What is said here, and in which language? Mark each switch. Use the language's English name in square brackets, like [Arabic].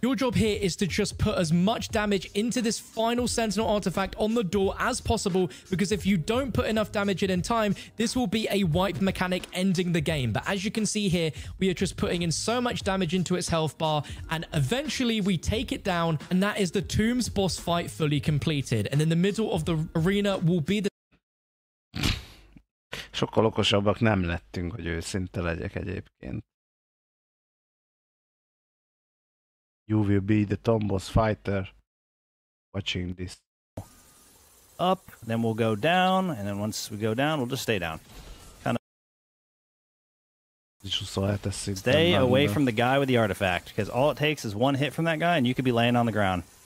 [English] Your job here is to just put as much damage into this final Sentinel artifact on the door as possible, because if you don't put enough damage in time, this will be a wipe mechanic ending the game. But as you can see here, we are just putting in so much damage into its health bar, and eventually we take it down, and that is the Tombs boss fight fully completed. And in the middle of the arena will be the... [Hungarian] Sokkal okosabbak nem lettünk, hogy őszinte legyek egyébként. [English] You will be the Tomb boss fighter watching this. Up, then we'll go down, and then once we go down, we'll just stay down. Stay away from the guy with the artifact, because all it takes is one hit from that guy and you could be laying on the ground.